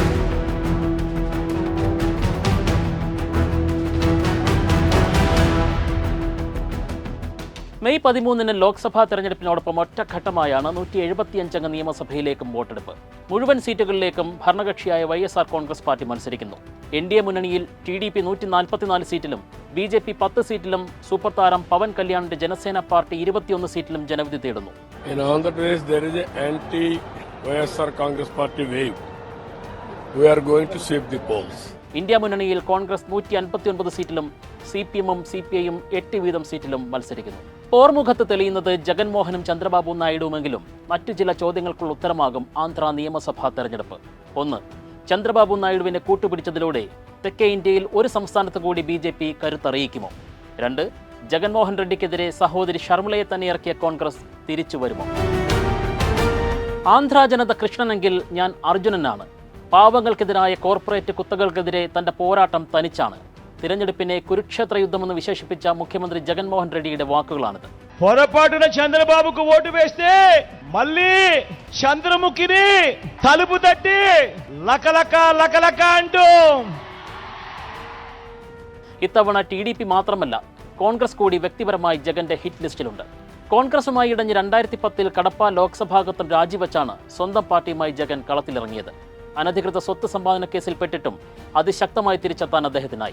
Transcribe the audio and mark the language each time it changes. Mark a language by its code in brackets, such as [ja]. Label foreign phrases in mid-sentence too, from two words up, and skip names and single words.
[ml] മെയ് 13 ലോക്സഭാ തെരഞ്ഞെടുപ്പിനോടൊപ്പം ഒറ്റഘട്ടമായാണ് 175 അംഗ നിയമസഭയിലേക്കും വോട്ടെടുപ്പ്. മുഴുവൻ സീറ്റുകളിലേക്കും ഭരണകക്ഷിയായ വൈഎസ്ആർ കോൺഗ്രസ് പാർട്ടി മത്സരിക്കുന്നു. എൻഡിഎ മുന്നണിയിൽ ടിഡിപി 144 സീറ്റിലും ബിജെപി 10 സീറ്റിലും സൂപ്പർ താരം പവൻ കല്യാണിന്റെ ജനസേന പാർട്ടി 21 സീറ്റിലും ജനവിധി തേടുന്നു. [en] In Andhra Pradesh, there is an anti-YSR Congress party wave. We are going to sweep the polls. [ml] ഇന്ത്യ മുന്നണിയിൽ കോൺഗ്രസ് 159 സീറ്റിലും സിപിഎമ്മും സിപിഐയും 8 വീതം സീറ്റിലും മത്സരിക്കുന്നു. പോർമുഖത്ത് തെളിയുന്നത് ജഗൻമോഹനും ചന്ദ്രബാബു നായിഡുവുമെങ്കിലും മറ്റു ചില ചോദ്യങ്ങൾക്കുള്ള ഉത്തരമാകും ആന്ധ്ര നിയമസഭാ തെരഞ്ഞെടുപ്പ്. 1. ചന്ദ്രബാബു നായിഡുവിനെ കൂട്ടുപിടിച്ചതിലൂടെ തെക്കേ ഇന്ത്യയിൽ ഒരു സംസ്ഥാനത്ത് കൂടി ബിജെപി കരുത്തറിയിക്കുമോ? 2. ജഗൻമോഹൻ റെഡ്ഡിക്കെതിരെ സഹോദരി ശർമിളയെ തന്നെ ഇറക്കിയ കോൺഗ്രസ് തിരിച്ചു വരുമോ? ആന്ധ്ര ജനത കൃഷ്ണനെങ്കിൽ ഞാൻ അർജുനനാണ്. പാവങ്ങൾക്കെതിരായ കോർപ്പറേറ്റ് കുത്തകൾക്കെതിരെ തന്റെ പോരാട്ടം തനിച്ചാണ്. തിരഞ്ഞെടുപ്പിനെ കുരുക്ഷേത്ര യുദ്ധമെന്ന് വിശേഷിപ്പിച്ച മുഖ്യമന്ത്രി ജഗൻമോഹൻ റെഡ്ഡിയുടെ വാക്കുകളാണിത്. [te] పొరపాటున చంద్రబాబుకు ఓటు వేస్తే మళ్ళీ చంద్రముఖిని తలుపు తట్టి లకలక లకలక అంటూ [ml] ഇത്തവണ ടിഡിപി മാത്രമല്ല, കോൺഗ്രസ് കൂടി വ്യക്തിപരമായി ജഗന്റെ ഹിറ്റ് ലിസ്റ്റിലുണ്ട്. കോൺഗ്രസുമായി ഇടഞ്ഞ് 2010 കടപ്പ ലോക്സഭാംഗത്വം രാജിവെച്ചാണ് സ്വന്തം പാർട്ടിയുമായി ജഗൻ കളത്തിലിറങ്ങിയത്. അനധികൃത സ്വത്ത് സമ്പാദന കേസിൽപ്പെട്ടിട്ടും അതിശക്തമായി തിരിച്ചെത്താൻ അദ്ദേഹത്തിനായി.